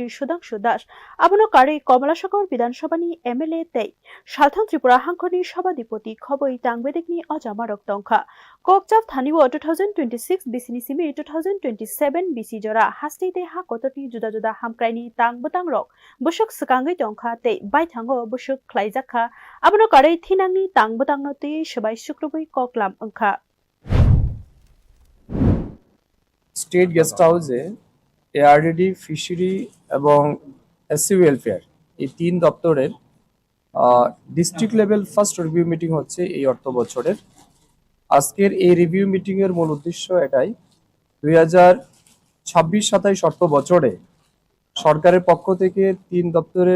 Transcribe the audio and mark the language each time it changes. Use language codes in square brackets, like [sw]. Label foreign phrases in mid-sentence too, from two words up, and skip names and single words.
[trp] Sudhanshu Das Abono Kare Komalasakor Bidhan Sabha ni MLA Tei Salthang Tripura Hangkhoni Sabadipoti Khoboi Tangbedikni Ojamarok Tongkha Kokchap Thaniwo 2026 BCni Simi 2027 BC Jora Hastite Ha Kototi Juda Juda Hamkraini Tangbotang Rok Bushuk Sakangai Tongkha Tei Baithango Bushuk Khlaijakha Abono Kare Thinangni Tangbotangno Tei Sabai Shukrubai Koklam Angkha [bn] স্টেট গেস্ট হাউসে এআরডিডি ফিশারি এবং [en] SC welfare [bn] এই তিন দপ্তরের [en] district level first review meeting [bn] হচ্ছে এই অর্থ বছরের। আজকের এই [en] review meeting [bn] এর মূল উদ্দেশ্য এটাই 2026-27 অর্থ বছরে সরকারের পক্ষ থেকে তিন দপ্তরের